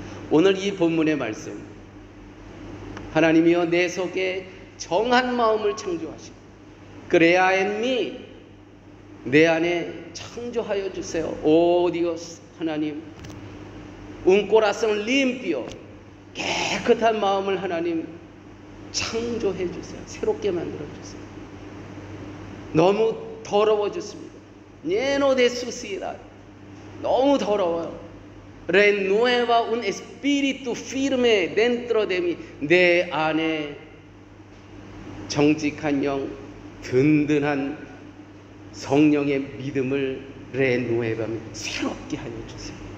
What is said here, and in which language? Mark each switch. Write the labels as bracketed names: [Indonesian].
[Korean] 오늘 이 본문의 말씀, 하나님이여 내 속에 정한 마음을 창조하시고 그레아엔미 내 안에 창조하여 주세요. 오 디오스, 하나님, [Spanish] un corazón limpio, [Korean] 깨끗한 마음을 하나님 창조해 주세요. 새롭게 만들어 주세요. 너무 더러워졌습니다. [Spanish] lleno de suciedad, [Korean] 너무 더러워요. [Spanish] renueva un espíritu firme dentro de mí, [Korean] 내 안에 정직한 영, 든든한 성령의 믿음을 [Spanish] renuévame, [Korean] 새롭게 하여 주세요.